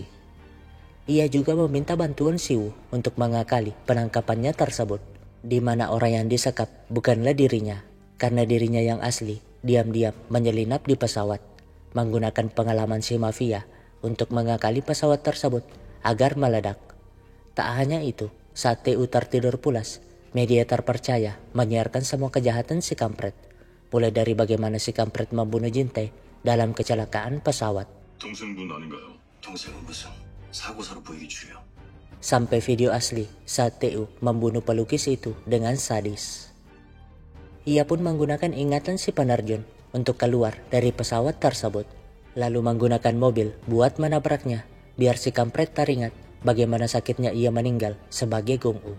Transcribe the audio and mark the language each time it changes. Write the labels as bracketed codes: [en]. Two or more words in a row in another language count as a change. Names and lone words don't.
[id] Ia juga meminta bantuan Siwoo untuk mengakali penangkapannya tersebut, di mana orang yang disekap bukanlah dirinya, karena dirinya yang asli diam-diam menyelinap di pesawat, menggunakan pengalaman si mafia untuk mengakali pesawat tersebut agar meledak. Tak hanya itu, saat TU tertidur pulas, media terpercaya menyiarkan semua kejahatan si kampret, mulai dari bagaimana si kampret membunuh Jinte dalam kecelakaan pesawat, [ko] 동생분 아닌가요? 동생은 무슨 사고사로 보이기 주요. [id] sampai video asli saat TU membunuh pelukis itu dengan sadis. Ia pun menggunakan ingatan si penerjun untuk keluar dari pesawat tersebut, lalu menggunakan mobil buat menabraknya, biar si kampret teringat bagaimana sakitnya ia meninggal sebagai Gong-u.